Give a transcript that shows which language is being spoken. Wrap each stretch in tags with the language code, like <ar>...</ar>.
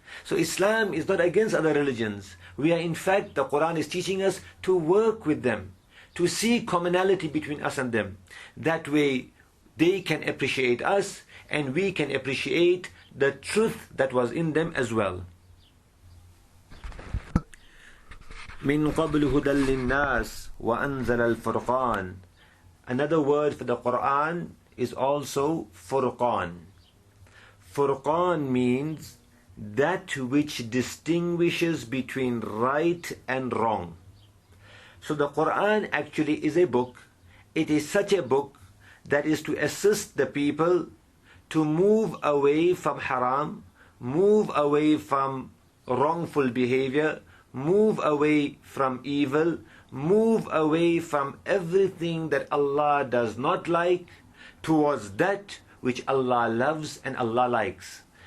<en>So Islam is not against other religions. We are, in fact, the Quran is teaching us to work with them, to see commonality between us and them. That way they can appreciate us and we can appreciate the truth that was in them as well.</en> <ar>من قبل هدى للناس وأنزل الفرقان.</ar> <en>Another word for the Quran is also Furqan. Furqan means that which distinguishes between right and wrong. So the Quran actually is a book. It is such a book that is to assist the people to move away from haram, move away from wrongful behavior, move away from evil, move away from everything that Allah does not like, towards that which Allah loves and Allah likes.</en>